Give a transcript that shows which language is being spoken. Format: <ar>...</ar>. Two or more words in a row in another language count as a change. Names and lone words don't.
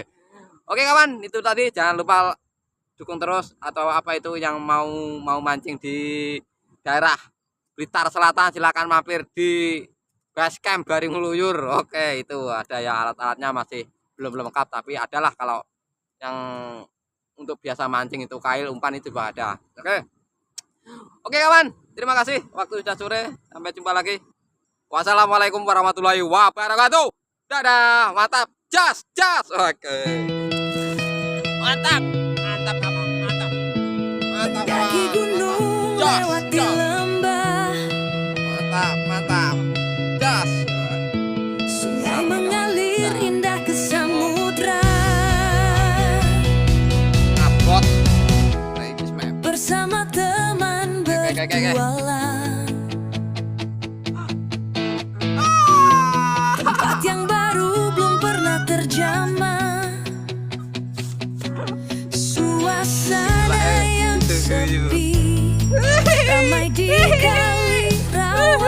<id>Oke kawan, itu tadi jangan lupa dukung terus atau apa itu yang mau mancing di daerah Blitar Selatan silakan mampir di base camp Baring Kluyur. Oke, itu ada ya alat-alatnya masih belum lengkap tapi adalah kalau yang untuk biasa mancing itu kail umpan itu juga ada. Oke. Oke kawan, terima kasih. Waktu sudah sore, sampai jumpa lagi.</id> <ar>والسلام عليكم ورحمة الله وبركاته.</ar> <id>Dadah, mantap. Jas, jas. Oke. Mantap. Mantap kawan, mantap. Mantap kawan. Mendaki gunung, Jas, lewati jas. lembah, Mantap, mantap. Jas. sungai mengalir indah ke samudra. Abot. Ladies map. Bersama teman Oke. bertualang, tempat yang baru belum pernah terjamah, suasana yang sepi, ramai di kali rawa</id>